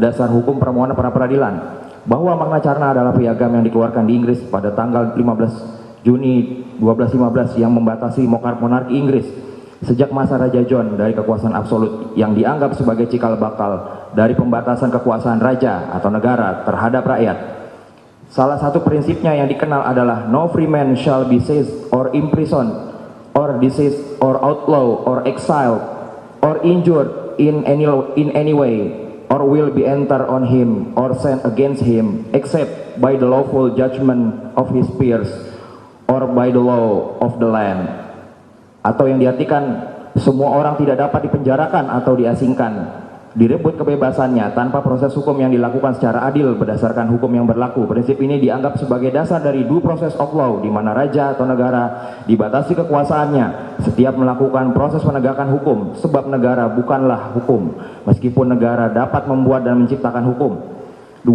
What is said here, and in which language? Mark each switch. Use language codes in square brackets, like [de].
[id] Dasar hukum permohonan pra peradilan bahwa Magna Carta adalah piagam yang dikeluarkan di Inggris pada tanggal 15 Juni 1215 yang membatasi monarki Inggris sejak masa Raja John dari kekuasaan absolut yang dianggap sebagai cikal bakal dari pembatasan kekuasaan raja atau negara terhadap rakyat. Salah satu prinsipnya yang dikenal adalah [en] no free man shall be seized or imprisoned or diseased or outlawed or exiled or injured in any way or will be entered on him or sent against him except by the lawful judgment of his peers or by the law of the land. [id] Atau yang diartikan semua orang tidak dapat dipenjarakan atau diasingkan, direbut kebebasannya tanpa proses hukum yang dilakukan secara adil berdasarkan hukum yang berlaku. Prinsip ini dianggap sebagai dasar dari due process of law, di mana raja atau negara dibatasi kekuasaannya setiap melakukan proses penegakan hukum, sebab negara bukanlah hukum, meskipun negara dapat membuat dan menciptakan hukum. 2.